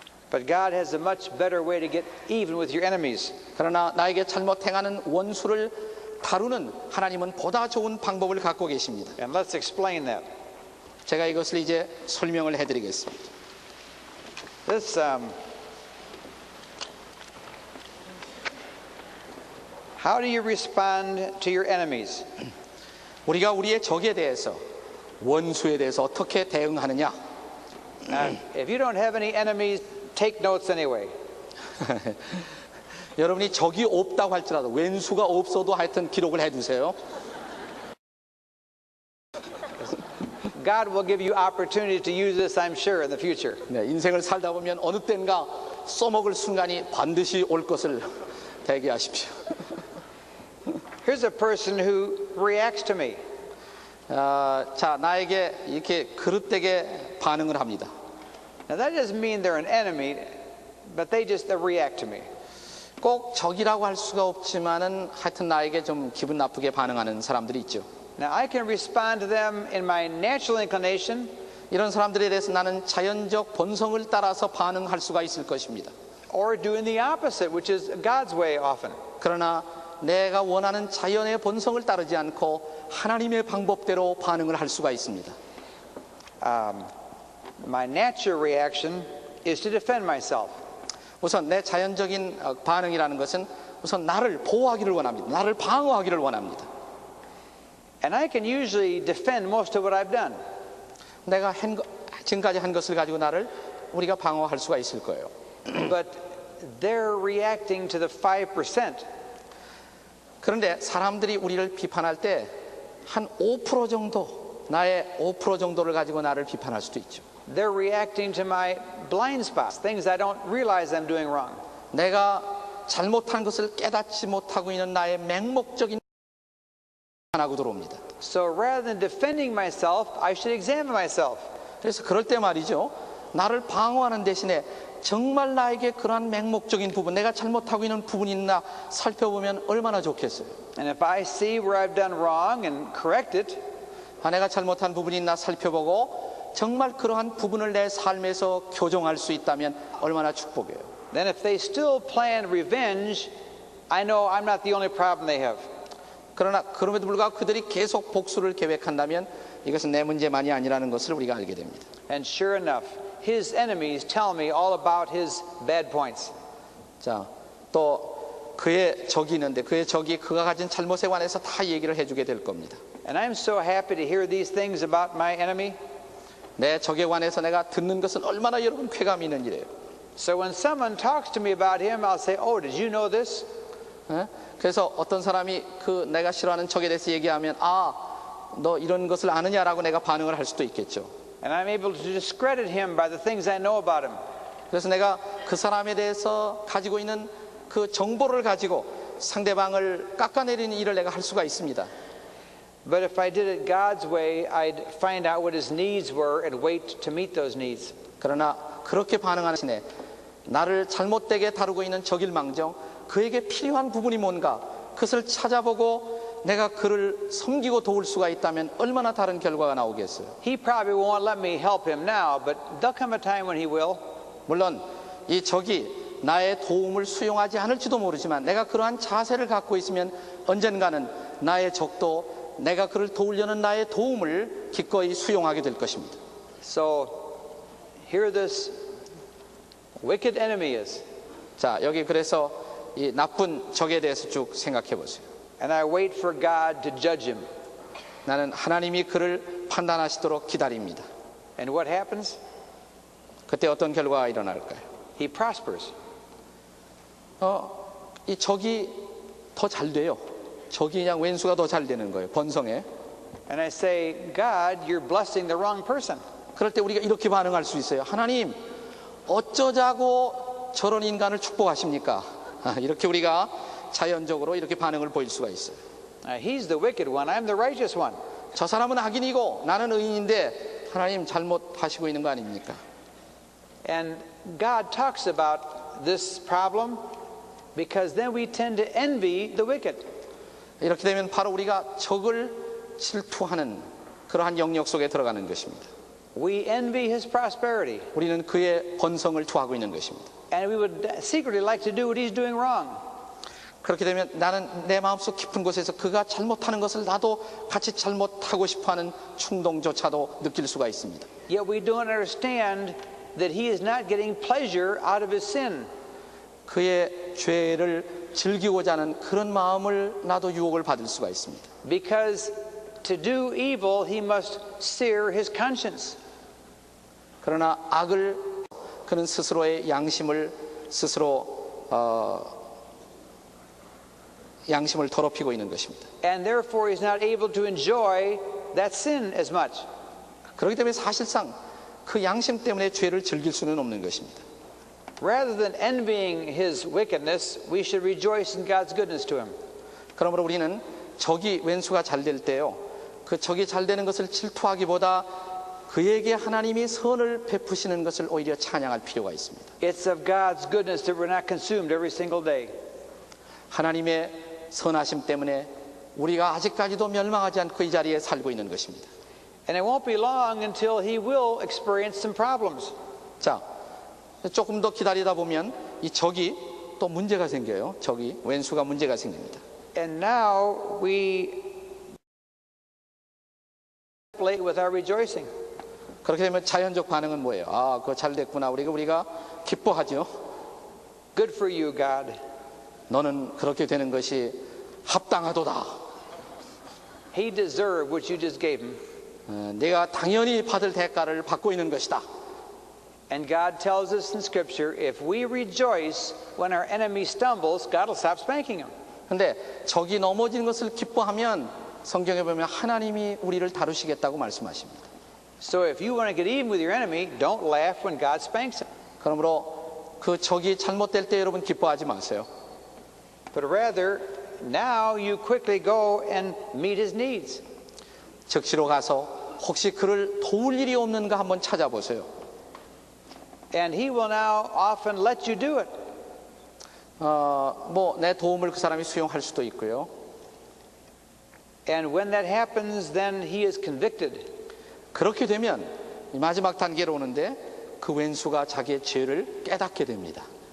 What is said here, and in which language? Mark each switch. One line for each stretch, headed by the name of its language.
English: But God has a much better way to get even with your enemies.
Korean: 그러나 나에게 잘못 행하는 원수를 다루는 하나님은 보다 좋은 방법을 갖고 계십니다.
English: And let's explain that.
Korean: 제가 이것을 이제 설명을 해드리겠습니다.
English: This how do you respond to your enemies?
Korean: 우리가 우리의 적에 대해서, 원수에 대해서 어떻게 대응하느냐?
English: If you don't have any enemies, take notes anyway.
Korean: 여러분이 적이 없다고 할지라도 왼수가 없어도 하여튼 기록을 해두세요.
English: God will give you opportunity to use this, I'm sure, in the future.
Korean: 네, 인생을 살다 보면 어느 땐가 써먹을 순간이 반드시 올 것을 대기하십시오.
English: Here's a person who reacts to me.
Korean: 자, 나에게 이렇게 그릇되게 반응을 합니다.
English: Now that doesn't mean they're an enemy, but they react to me.
Korean: 꼭 적이라고 할 수가 없지만은 하여튼 나에게 좀 기분 나쁘게 반응하는 사람들이 있죠.
English: Now I can respond to them in my natural inclination,
Korean: 이런 사람들에 대해서 나는 자연적 본성을 따라서 반응할 수가 있을 것입니다.
English: or doing the opposite, which is God's way often.
Korean: 그러나 내가 원하는 자연의 본성을 따르지 않고 하나님의 방법대로 반응을 할 수가 있습니다.
English: My natural reaction is to defend myself.
Korean: 우선 내 자연적인 반응이라는 것은 우선 나를 보호하기를 원합니다. 나를 방어하기를 원합니다.
English: And I can usually defend most of what I've done.
Korean: 내가 지금까지 한 것을 가지고 나를 우리가 방어할 수가 있을 거예요.
English: But they're reacting to the 5%.
Korean: 그런데 사람들이 우리를 비판할 때 한 5% 정도, 나의 5% 정도를 가지고 나를 비판할 수도 있죠.
English: They're reacting to my blind spots, things I don't realize I'm doing wrong.
Korean: 내가 잘못한 것을 깨닫지 못하고 있는 나의 맹목적인 비판하고 들어옵니다.
English: So rather than defending myself, I should examine myself.
Korean: 그래서 그럴 때 말이죠, 나를 방어하는 대신에 정말 나에게 그러한 맹목적인 부분, 내가 잘못하고 있는 부분이 있나 살펴보면 얼마나 좋겠어요.
English: And if I see where I've done wrong and correct it,
Korean: 내가 잘못한 부분이 있나 살펴보고 정말 그러한 부분을 내 삶에서 교정할 수 있다면 얼마나 축복이에요.
English: then if they still plan revenge, I know I'm not the only problem they have.
Korean: 그러나 그럼에도 불구하고 그들이 계속 복수를 계획한다면 이것은 내 문제만이 아니라는 것을 우리가 알게 됩니다.
English: And sure enough, his enemies tell me all about his bad points.
Korean: 자, 또 그의 적이 있는데 그의 적이 그가 가진 잘못에 관해서 다 얘기를 해주게 될 겁니다.
English: And I'm so happy to hear these things about my enemy.
Korean: 내 적에 관해서 내가 듣는 것은 얼마나 여러분 쾌감이 있는 일이에요.
English: So when someone talks to me about him, I'll say, "Oh, did you know this?"
Korean: 그래서 어떤 사람이 그 내가 싫어하는 적에 대해서 얘기하면 너 이런 것을 아느냐라고 내가 반응을 할 수도 있겠죠.
English: And I'm able to discredit him by the things I know about him.
Korean: 그래서 내가 그 사람에 대해서 가지고 있는 그 정보를 가지고 상대방을 깎아내리는 일을 내가 할 수가 있습니다.
English: But if I did it God's way, I'd find out what his needs were and wait to meet those needs.
Korean: 그러나 그렇게 반응하는 신에 나를 잘못되게 다루고 있는 적일망정 그에게 필요한 부분이 뭔가 그것을 찾아보고 내가 그를 섬기고 도울 수가 있다면 얼마나 다른 결과가 나오겠어요.
English: He probably won't let me help him now, but there'll come a time when he will.
Korean: 물론 이 적이 나의 도움을 수용하지 않을지도 모르지만 내가 그러한 자세를 갖고 있으면 언젠가는 나의 적도 내가 그를 도우려는 나의 도움을 기꺼이 수용하게 될 것입니다.
English: So here this wicked enemy is.
Korean: 자, 여기 그래서 이 나쁜 적에 대해서 쭉 생각해 보세요.
English: And I wait for God to judge him.
Korean: 나는 하나님이 그를 판단하시도록 기다립니다.
English: And what happens?
Korean: 그때 어떤 결과가 일어날까요?
English: He prospers.
Korean: 이 적이 더 잘 돼요. 적이 그냥 왼수가 더 잘 되는 거예요. 번성에.
English: And I say, God, you're blessing the wrong person.
Korean: 그럴 때 우리가 이렇게 반응할 수 있어요. 하나님, 어쩌자고 저런 인간을 축복하십니까? 이렇게 우리가 자연적으로 이렇게 반응을 보일 수가 있어요.
English: He's the wicked one. I'm the righteous one.
Korean: 저 사람은 악인이고 나는 의인인데 하나님 잘못하시고 있는 거 아닙니까?
English: And God talks about this problem because then we tend to envy the wicked.
Korean: 이렇게 되면 바로 우리가 적을 질투하는 그러한 영역 속에 들어가는 것입니다.
English: We envy his prosperity.
Korean: 우리는 그의 번성을 투하고 있는 것입니다.
English: And we would secretly like to do what he's doing wrong.
Korean: 그렇게 되면 나는 내 마음속 깊은 곳에서 그가 잘못하는 것을 나도 같이 잘못하고 싶어하는 충동조차도 느낄 수가 있습니다.
English: Yet we don't understand that he is not getting pleasure out of his sin.
Korean: 그의 죄를 즐기고자 하는 그런 마음을 나도 유혹을 받을 수가 있습니다.
English: Because to do evil, he must sear his conscience.
Korean: 그러나 악을 그는 스스로의 양심을 스스로 양심을 더럽히고 있는 것입니다.
English: And therefore he's not able to enjoy that sin as much.
Korean: 그렇기 때문에 사실상 그 양심 때문에 죄를 즐길 수는 없는 것입니다.
English: Rather than envying his wickedness, we should rejoice in God's goodness to him.
Korean: 그러므로 우리는 적이 왼수가 잘 될 때요, 그 적이 잘 되는 것을 질투하기보다 그에게 하나님이 선을 베푸시는 것을 오히려 찬양할 필요가 있습니다.
English: It's of God's goodness that we're not consumed every single day.
Korean: 하나님의 선하심 때문에 우리가 아직까지도 멸망하지 않고 이 자리에 살고 있는 것입니다.
English: And it won't be long until he will experience some problems.
Korean: 자, 조금 더 기다리다 보면 이 적이 또 문제가 생겨요. 적이, 왼수가 문제가 생깁니다.
English: And now we late with our rejoicing.
Korean: 그렇게 되면 자연적 반응은 뭐예요? 아, 그거 잘 됐구나. 우리가 기뻐하죠.
English: Good for you, God.
Korean: 너는 그렇게 되는 것이 합당하도다.
English: He deserved what you just gave him.
Korean: 내가 당연히 받을 대가를 받고 있는 것이다.
English: And God tells us in Scripture, if we rejoice when our enemy stumbles, God will stop spanking him.
Korean: 근데 적이 넘어지는 것을 기뻐하면 성경에 보면 하나님이 우리를 다루시겠다고 말씀하십니다.
English: So if you want to get even with your enemy, don't laugh when God spanks him.
Korean: 그러므로 그 적이 잘못될 때 여러분 기뻐하지 마세요.
English: But rather, now you quickly go and meet his needs.
Korean: 즉시로 가서 혹시 그를 도울 일이 없는가 한번 찾아보세요.
English: And he will now often let you do it.
Korean: 뭐 내 도움을 그 사람이 수용할 수도 있고요.
English: And when that happens, then he is convicted.
Korean: 그렇게 되면 마지막 단계로 오는데 그 왼수가 자기의 죄를 깨닫게 됩니다.